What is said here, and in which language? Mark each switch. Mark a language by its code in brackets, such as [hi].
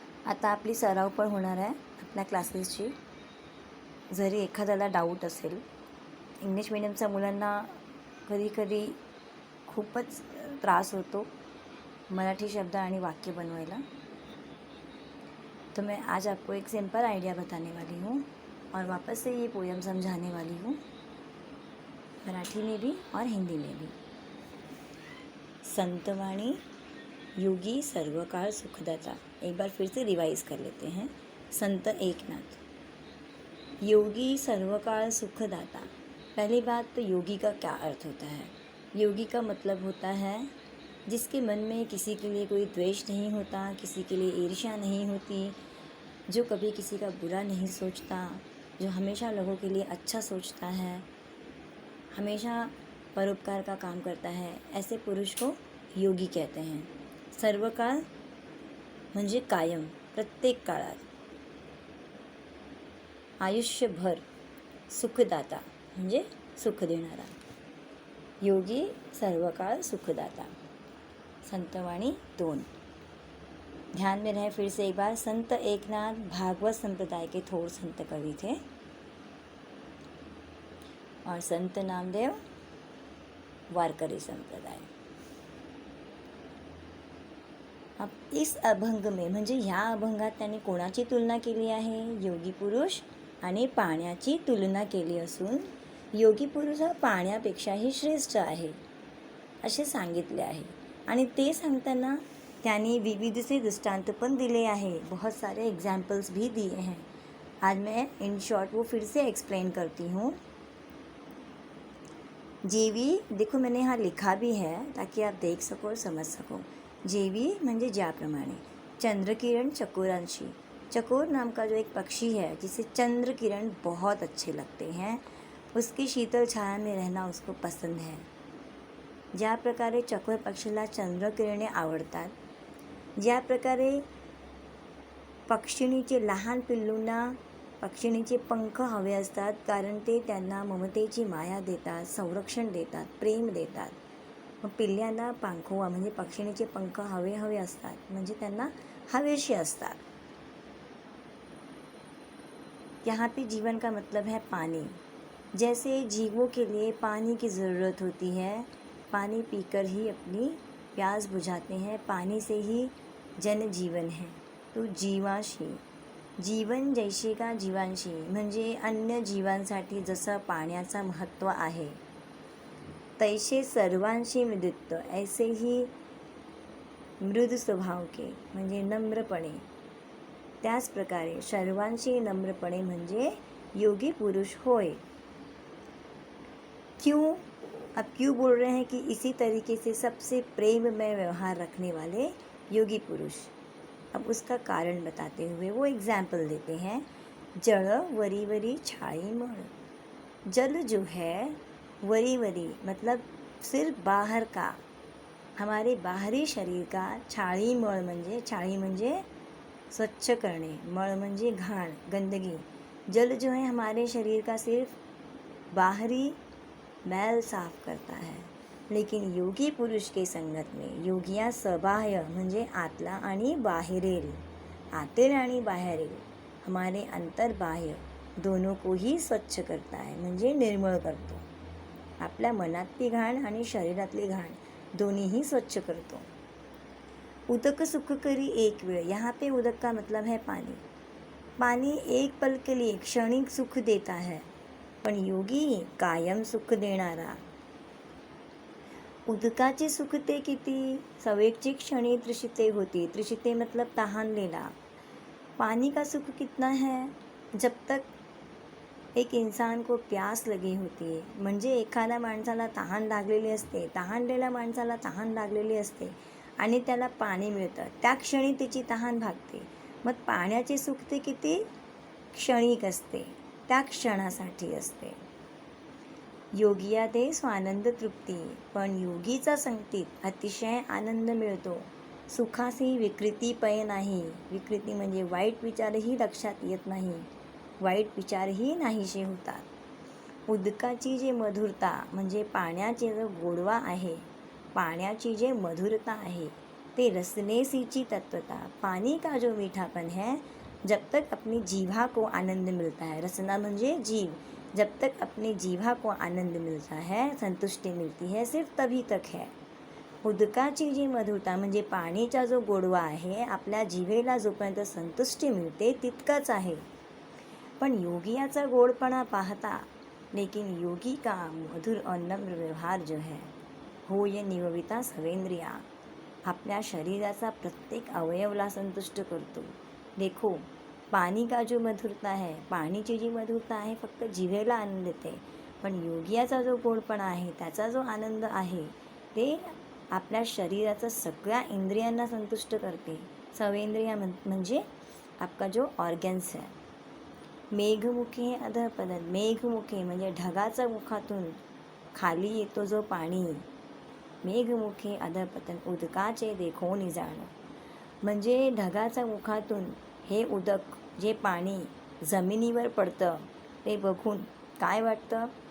[mr] आता आपली सराव पण होणार आहे आपल्या क्लासेसची. जरी एखाद्याला डाऊट असेल, इंग्लिश मीडियमच्या मुलांना कधी कधी खूपच त्रास होतो मराठी शब्द आणि वाक्य बनवायला. [hi] तो मैं आज आपको एक सिंपल आइडिया बताने वाली हूँ और वापस से ये पोयम समझाने वाली हूँ, मराठी में भी और हिंदी में भी. [mr] संतवाणी योगी सर्वकाल सुखदाता. [hi] एक बार फिर से रिवाइज कर लेते हैं. संत एकनाथ. [mr] योगी सर्वकाल सुखदाता. [hi] पहली बात तो योगी का क्या अर्थ होता है. योगी का मतलब होता है जिसके मन में किसी के लिए कोई द्वेष नहीं होता, किसी के लिए ईर्ष्या नहीं होती, जो कभी किसी का बुरा नहीं सोचता, जो हमेशा लोगों के लिए अच्छा सोचता है, हमेशा परोपकार का काम करता है, ऐसे पुरुष को योगी कहते हैं. [mr] सर्वकाळ म्हणजे कायम, प्रत्येक काळात, आयुष्यभर. सुखदाता म्हणजे सुख देणारा. योगी सर्वकाळ सुखदाता. संतवाणी 2. [hi] ध्यान में रहे फिर से एक बार. संत एकनाथ भागवत संप्रदाय के थोर संत कवि थे और संत नामदेव वारकरी संप्रदाय. अब इस अभंग में [mr] म्हणजे ह्या अभंगात त्यांनी कोणाची तुलना केली आहे. योगी पुरुष आणि पाण्याची तुलना केली असून योगी पुरुष हा पाण्यापेक्षाही श्रेष्ठ आहे असे सांगितले आहे. आणि ते सांगताना त्यांनी विविध से दृष्टांत पण दिले आहे. [hi] बहुत सारे एग्जाम्पल्स भी दिए हैं. आज मैं इन शॉर्ट वो फिर से एक्सप्लेन करती हूँ. जेवी, देखो मैंने यहाँ लिखा भी है ताकि आप देख सको और समझ सको. [mr] जेवी म्हणजे ज्याप्रमाणे. चंद्रकिरण चकोरांशी. [hi] चकोर नाम का जो एक पक्षी है जिसे चंद्र किरण बहुत अच्छे लगते हैं, उसकी शीतल छाया में रहना उसको पसंद है. [mr] ज्या प्रकारे चकोर पक्षीला चंद्रकिरणे आवडतात, ज्या प्रकारे पक्षिणीचे लहान पिल्लूंना पक्षिणीचे पंख हवे असतात, कारण ते त्यांना ममतेची माया देतात, संरक्षण देतात, प्रेम देतात. मग पिल्ल्यांना पंखोवा म्हणजे पक्षिणीचे पंख हवे असतात, म्हणजे त्यांना हवेशी असतात. [hi] यहाँ पे जीवन का मतलब है पानी. जैसे जीवों के लिए पानी की ज़रूरत होती है, पानी पीकर ही अपनी प्यास बुझाते हैं, पानी से ही जन जीवन है. [mr] तो जीवाशी, जीवन जैसे का जीवांशी म्हणजे अन्य जीवांसाठी जसं पाण्याचा महत्त्व आहे, तैसे सर्वांशी मृदुत्व, [hi] ऐसे ही मृद स्वभाव के [mr] म्हणजे नम्रपणे, त्याच प्रकारे सर्वांशी नम्रपणे म्हणजे योगी पुरुष होय. [hi] क्यों? अब क्यों बोल रहे हैं कि इसी तरीके से सबसे प्रेम में व्यवहार रखने वाले योगी पुरुष. अब उसका कारण बताते हुए वो एग्जाम्पल देते हैं. [mr] जल वरी वरी छाई मण. [hi] जल जो है वरी वरी मतलब सिर्फ बाहर का, हमारे बाहरी शरीर का. [mr] छाळी मळ म्हणजे, छाळी म्हणजे स्वच्छ करणे, मळ म्हणजे घाण, गंदगी. [hi] जल जो है हमारे शरीर का सिर्फ बाहरी मैल साफ करता है, लेकिन योगी पुरुष के संगत में योगिया सबाह्य [mr] म्हणजे आतला आणि बाहेरील, आतील आणि बाहेरील, [hi] हमारे अंतर बाह्य दोनों को ही स्वच्छ करता है [mr] म्हणजे निर्मळ करतो. आपल्या मनातली घाण आणि शरीरातली घाण दोन्हीही स्वच्छ करतो. उदक सुख करी एक वेळ. [hi] यहाँ पे उदक का मतलब है पानी. पानी एक पल के लिए क्षणिक सुख देता है, [mr] पण योगी कायम सुख देणारा. उदकाचे सुख ते किती, सवेची क्षणी तृषिते होती. [hi] तृषिते मतलब तहानलेला. पानी का सुख कितना है, जब तक एक इंसान को प्यास लगी होती है, [mr] म्हणजे एखाद्या माणसाला तहान लागलेली असते, तहानलेल्या माणसाला तहान लागलेली असते आणि त्याला पाणी मिळतं, त्या क्षणी त्याची तहान भागते. मग पाण्याचे सुख ते किती क्षणिक असते, त्या क्षणासाठी असते. योगिया दे स्वानंद तृप्ती. पण योगीचा संगतीत अतिशय आनंद मिळतो. सुखासी विकृती पय नाही. विकृती म्हणजे वाईट विचारही लक्षात येत नाही, वाईट विचारही नाहीसे होतात. उदकाची जे मधुरता म्हणजे पाण्याचे जो गोडवा आहे, पाण्याची जे मधुरता आहे, ते रसने सींची तत्वता। [hi] पानी का जो मीठापन है, जब तक अपनी जीभा को आनंद मिलता है, [mr] रसना म्हणजे जीव, [hi] जब तक अपनी जीभा को आनंद मिलता है, संतुष्टि मिलती है, सिर्फ तभी तक है। [mr] उदकाची जी मधुरता म्हणजे पाणीचा जो गोडवा आहे, आपल्या जिभेला जोपर्यंत संतुष्टी मिळते तितकाच आहे। पण योगियाचा गोडपणा पाहता, [hi] लेकिन योगी का मधुर और नम्र व्यवहार जो है, [mr] होय निवविता सर्वेंद्रिया, आपल्या शरीराचा प्रत्येक अवयवला संतुष्ट करतो। [hi] देखो, पानी का जो मधुरता है, [mr] पाणीची जी मधुरता आहे फक्त जिभेला आनंद देते, पण योगियाचा जो गोडपणा आहे, त्याचा जो आनंद आहे, ते आपल्या शरीराचा सगळ्या इंद्रियांना संतुष्ट करते। [hi] सर्वेंद्रिया म्हणजे आपका जो ऑर्गन्स है। [mr] मेघमुखे अधःपतन, मेघमुखे म्हणजे ढगाचा मुखातून खाली येतो जो पाणी, मेघमुखे अधःपतन, उदकाचे देखो निजाणं, म्हणजे ढगाच्या मुखातून हे उदक जे पाणी जमिनीवर पडतं ते बघून काय वाटतं?